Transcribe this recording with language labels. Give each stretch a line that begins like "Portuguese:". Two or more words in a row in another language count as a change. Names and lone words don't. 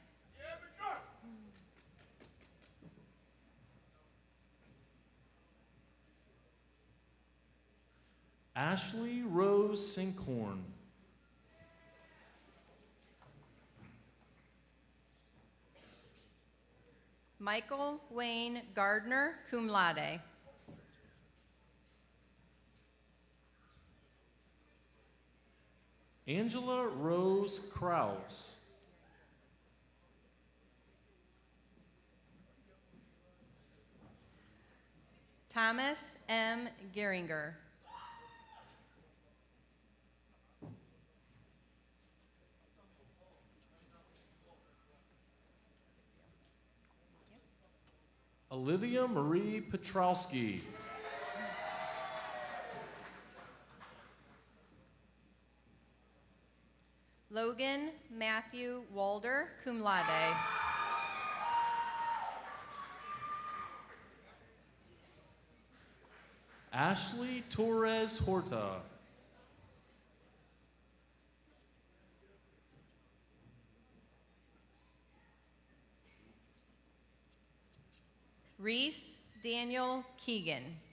English: Ashley Rose Sinkhorn. Michael Wayne Gardner,
Latin: cum laude.
English: Angela Rose Kraus. Thomas M. Geringer. Olivia Marie Petrowski. Logan Matthew Walder,
Latin: cum laude.
English: Ashley Torres Horta. Reese Daniel Keegan.